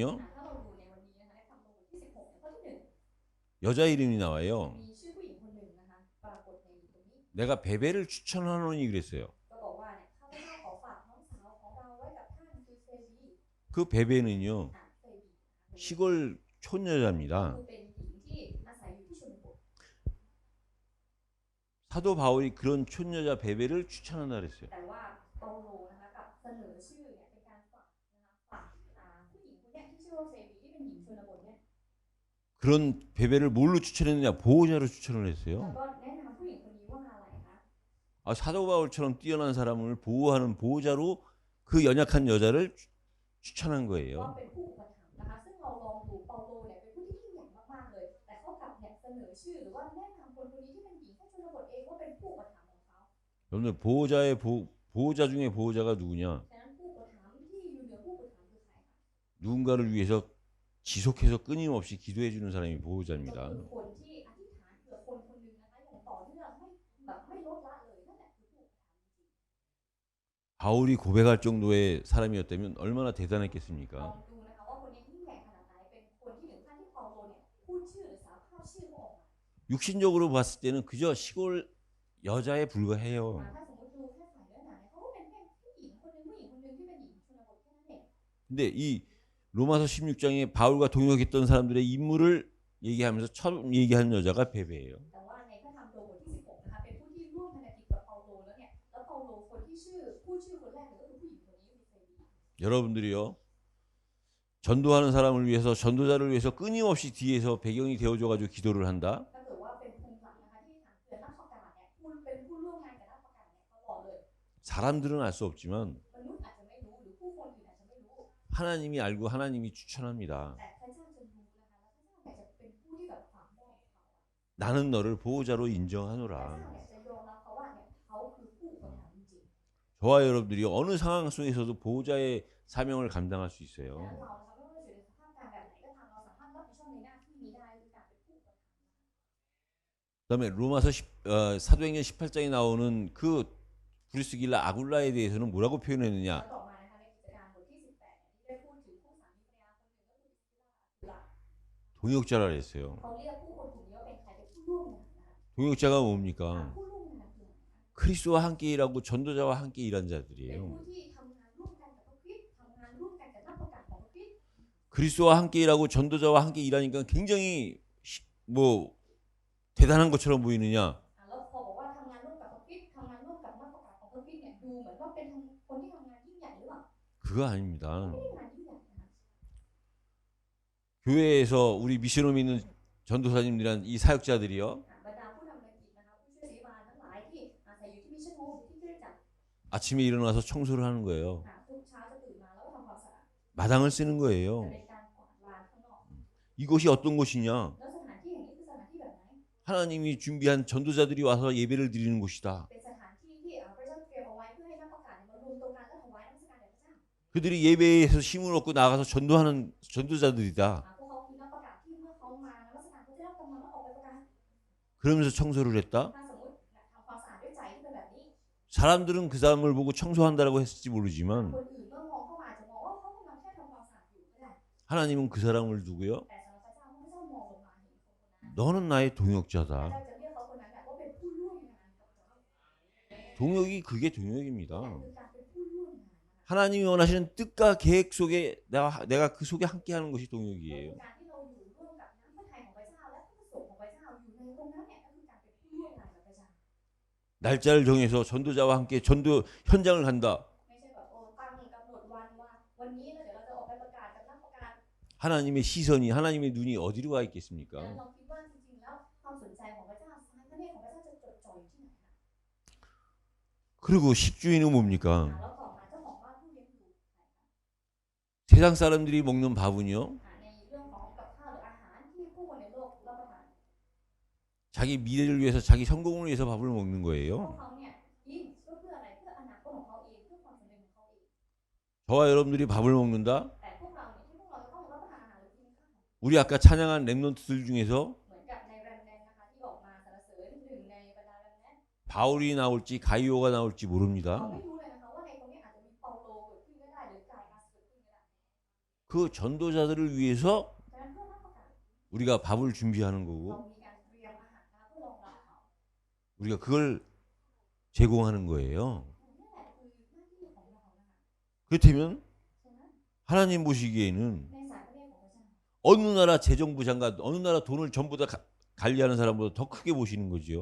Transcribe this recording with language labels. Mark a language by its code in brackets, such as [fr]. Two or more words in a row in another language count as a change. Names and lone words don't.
[th] ถ้าเราดูในวันนี้นะคะในธรรมโรมบทที่16ข้อที่ [ko] 여자 이름이 나와요. [th] 1 มีชื่อผู้หญิงคนหนึ่งนะคะปรากฏในตรงนี้ [ko] 내가 베베를 추천하노니 그랬어요. [th] ก็บอกว่าเนี่ยข้าพเจ้าขอฝากน้องสาวของเราไว้กับท่านคือเฟบี [ko] 그 베베는요 [th] เฟบี [ko] 시골 촌여자입니다. [th] คือเป็นหญิงที่อาศัยอยู่ที่ชนบท [ko] 사도 바울이 그런 촌여자 베베를 추천한다 그랬어요. [th] แต่ว่าเปาโลนะคะกับเสนอชื่อเนี่ยเป็นการฝากนะคะฝากผู้หญิงคนเนี้ยที่ชื่อว่าเฟบีที่เป็นหญิงชนบทเนี่ย [ko] 그런 베베를 뭘로 추천했느냐 보호자로 추천을 [th] แล้ว [ko] 했어요. [th] ก็แนะนำผู้หญิงคนนี้ว่าอะไรคะ [ko] 아, 사도 바울처럼 뛰어난 사람을 보호하는 보호자로 그 연약한 여자를 추천한 [th] ว่า [ko] 거예요. [th] เป็นผู้อุปถัมภ์นะคะซึ่งเราลองดูเปาโลเนี่ยเป็นผู้ที่ยิ่งใหญ่มากๆเลยแต่เขากลับเนี่ยเสนอชื่อหรือว่าแนะนำคนคนนี้ที่เป็นหญิงแค่ชนบทเองว่าเป็นผู้อุปถัมภ์ของเขา [ko] 여러분들 보호자 중에 보호자가 누구냐? [th] ฉะนั้นผู้อุปถัมภ์ที่อยู่เหนือผู้อุปถัมภ์คือใครคะ [ko] 누군가를 위해서 지속해서 끊임없이 기도해 주는 사람이 [th] ก็ [ko] 보호자입니다. [th] คือคนที่อธิษฐานเผื่อคนคนหนึ่งนะคะอย่างต่อเนื่องไม่ลดละเลยนั่นแหละคือผู้อุปถัมภ์จริง [ko] 바울이 고백할 정도의 사람이었다면 얼마나 [th] ๆล [ko] 대단했겠습니까? [th] องดูนะคะว่าคนนี้ยิ่งใหญ่ขนาดไหนเป็นคนที่ถึงขั้นที่เปาโลเนี่ยพูดชื่อหรือสารภาพชื่อเขาออกมา [ko] 육신적으로 봤을 때는 그저 시골 여자에 불과해요. [th] ถ้าสมมติดูแค่ฝ่ายเนื้อหนังเนี่ยเขาก็เป็นแค่ผู้หญิงคนหนึ่งที่เป็นหญิงชนบทแค่นั้นเอง [ko] 근데 이 로마서 16장에 바울과 동역했던 사람들의 인물을 얘기하면서 처음 얘기하는 여자가 베베예요. [th] แต่ว่าในพระธรรมโรมบทที่16นะคะเป็นผู้ที่ร่วมพันธกิจกับเปาโลแล้วเนี่ยแล้วเปาโลคนที่พูดชื่อคนแรกเลยก็คือผู้หญิงคนนี้คือเฟบี [ko] 여러분들이요. 전도하는 사람을 위해서 전도자를 위해서 끊임없이 뒤에서 배경이 되어줘 가지고 기도를 한다. [th] ถ้าเกิดว่าเป็นภูมิหลังนะคะที่ทางเตือนนักประกาศเนี่ยคุณเป็นผู้ร่วมงานกับนักประกาศเนี่ยตลอดเลย [ko] 사람들은 알 수 없지만 [th] มนุษย์อาจจะไม่รู้หรือผู้คนอื่นอาจจะไม่รู้ [ko] 하나님이 알고 하나님이 추천합니다. [th] แต่พระเจ้าจะรู้นะคะแล้วพระเจ้าเนี่ยจะเป็นผู้ที่แบบฝังแน่เขา [ko] 나는 너를 보호자로 [th] พระเจ้า [ko] 인정하노라. [th] เนี่ยจะยอมรับเขาว่าเนี่ยเขาคือผู้อุปถัมภ์จริง [ko] 저와 여러분들이 어느 상황 속에서도 보호자의 사명을 감당할 수 [th] ๆ [ko] 있어요. [th] แล้วเรานะคะไม่ว่าจะอยู่ในสภาพการแบบไหนก็ตามเราสามารถรับผิดชอบในหน้าที่นี้ได้คือการเป็นผู้อุปถัมภ์ [ko] 그다음에 로마서 사도행전 18장에 나오는 그 브리스길라 아굴라에 대해서는 뭐라고 [th] แล้ว [ko] 표현했느냐? [th] ต่อมานะคะในกิจการบทที่18เนี่ยที่ได้พูดถึงคู่สามีภรรยาคนหนึ่งก็คือพิสกิลา [ko] 동역자라 그랬어요. [th] เขาเรียกผู้คนกลุ่มนี้ว่าเป็นใครเป็นผู้ร่วมงานนะคะ [ko] 동역자가 뭡니까? [th] ผู้ร่วมงานคืออะไรคะ [ko] 그리스도와 함께 일하고 전도자와 함께 일한 [th] เป็น [ko] 자들이에요. [th] ผู้ที่ทำงานร่วมกันกับพระคริสต์ทำงานร่วมกันกับนักประกาศของพระคริสต์ [ko] 그리스도와 함께 일하고 전도자와 함께 일하니까 굉장히 뭐 대단한 것처럼 보이느냐? [th] แล้วพอบอกว่าทำงานร่วมกับพระคริสต์ทำงานร่วมกับนักที่ทำงานยิ่งใหญ่หรือเปล่า [ko] 그거 아닙니다. [th] ไม่ได้งานยิ่งใหญ่นะคะ [ko] 교회에서 우리 미션홈 있는 전도사님들이란 이 사역자들이요. [th] บรรดาผู้ทำงานกิจนะคะผู้ช่วยศิริบาลทั้งหลายที่อาศัยอยู่ที่มิชชั่นโฮมที่คริสตจักร [ko] 아침에 일어나서 청소를 하는 거예요. [th] ทุกเช้าจะตื่นมาแล้วก็ทำความสะอาด [ko] 마당을 쓰는 [th] จะ [ko] 거예요. [th] เป็นการกวาดลานข้างนอก [ko] 이곳이 어떤 곳이냐? [th] แล้วสถานที่แห่งนี้คือสถานที่แบบไหน [ko] 하나님이 준비한 전도자들이 와서 예배를 드리는 곳이다. [th] เป็นสถานที่ที่พระเจ้าเตรียมเอาไว้เพื่อให้นักประกาศมารวมตัวกันและถวายนมัสการแด่พระเจ้า [ko] 그들이 예배에서 힘을 얻고 나가서 전도하는 전도자들이다. [th] พวกเขาคือนักประกาศที่เมื่อเขามานมัสการเขาจะได้รับกำลังและออกไปประกาศ [ko] 그러면서 청소를 했다. [th] ถ้าสมมติทำความสะอาดด้วยใจที่เป็นแบบนี้ [ko] 사람들은 그 사람을 보고 청소한다라고 했을지 [th] ค [ko] 모르지만 [th] นอื่นเมื่อมองเข้ามาอาจจะมองว่าเขากำลังแค่ทำความสะอาดอยู่ก็ได้ [ko] 하나님은 그 사람을 두고요. [th] แต่สำหรับพระเจ้าเมื่อพระเจ้ามองลงมาเห็นคนคนนั้น [ko] 너는 나의 [th] พระเจ้า [ko] 동역자다. [th] จะเรียกเขาคนนั้นว่าเป็นผู้ร่วมงานกับเรา [ko] 동역이 그게 동역입니다. [th] นั่นคือการเป็นผู้ร่วมงานนะคะ [ko] 하나님이 원하시는 뜻과 계획 속에 내가 그 속에 함께하는 것이 [th] ก็คือ [ko] 동역이에요. [th] การที่เราอยู่ร่วมกับน้ำพระทัยของพระเจ้าและพระประสงค์ของพระเจ้าอยู่ในตรงนั้นเนี่ยก็คือการเป็นผู้ร่วมงานกับพระเจ้า [ko] 날짜를 정해서 전도자와 함께 전도 현장을 간다. [th] ไม่ใช่แบบตั้งกำหนดวันว่าวันนี้แล้วเดี๋ยวเราจะออกไปประกาศกับนักประกาศ [ko] 하나님의 시선이 하나님의 눈이 어디로 가 [th] แล้ว [ko] 있겠습니까? [th] เราคิดว่าจริงๆแล้วความสนใจของพระเจ้าสายพระเนตรของพระเจ้าจะจดจ่ออยู่ที่ไหนคะ [ko] 그리고 식주인은 뭡니까? [th] แล้วต่อมาเจ้าของบ้านผู้เลี้ยงดู [ko] 세상 사람들이 먹는 밥은요. [th] ในเรื่องของกับข้าวหรืออาหารที่ผู้คนในโลกรับประทาน [ko] 자기 미래를 위해서 자기 성공을 위해서 밥을 먹는 [th] พว [ko] 거예요. [th] กเขาเนี่ยกินเพื่ออะไรเพื่ออนาคตของเขาเองเพื่อความสำเร็จของเขาเอง [ko] 저와 여러분들이 밥을 먹는다. [th] แต่พวกเราเนี่ยที่พวกเราจะต้องรับประทานอาหารหรือกินข้าว [ko] 우리 아까 찬양한 랩런트들 중에서 [th] เหมือนกับในแรมแนนนะคะที่ออกมาสรรเสริญหนึ่งในบรรดาแรมแนน [ko] 바울이 나올지 가이오가 나올지 [th] เรา [ko] 모릅니다. [th] ไม่รู้เลยนะคะว่าในตรงนี้อาจจะมีเปาโลเกิดขึ้นก็ได้หรือกายอาสเกิดขึ้นก็ได้ [ko] 그 전도자들을 위해서 [th] ฉะนั้นเพื่อรับประกาศ [ko] 우리가 밥을 준비하는 [th] เรา [ko] 거고 [th] มีการเตรียมอาหารนะเพื่อรองรับเขา [ko] 우리가 그걸 제공하는 거예요. [th] นี่แหละคือหน้าที่ของเรานะคะ [ko] 그렇다면 [th] ฉะนั้น [ko] 하나님 보시기에는 [th] ในสายพระเนตรของพระเจ้า [ko] 어느 나라 재정부 장관, 어느 나라 돈을 전부 다 관리하는 사람보다 더 크게 보시는 [th] พระ [ko] 거지요.